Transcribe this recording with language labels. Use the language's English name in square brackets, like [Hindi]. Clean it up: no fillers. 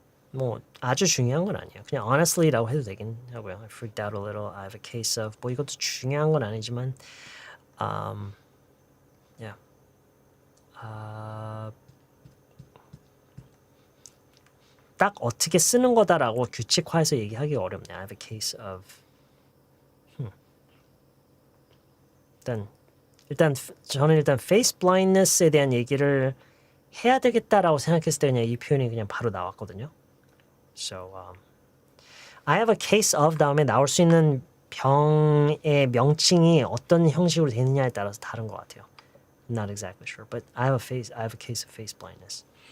[Korean] 뭐 아주 중요한 건 아니에요. 그냥 honestly라고 해도 되긴 하고요. [English] I freaked out a little. I have a case of [Korean] 뭐 이것도 중요한 건 아니지만 [English] yeah. [Korean] 딱 어떻게 쓰는 거다라고 규칙화해서 얘기하기가 어렵네요. [English] I have a case of [Korean] 일단 저는 face-blindness에 대한 얘기를 해야 되겠다라고 생각했을 때 그냥 이 표현이 그냥 바로 나왔거든요. [English] So I have a case of [Korean] 다음에 나올 수 있는 병의 명칭이 어떤 형식으로 되느냐에 따라서 다른 것 같아요. [English] I'm not exactly sure, but I have a case of face-blindness.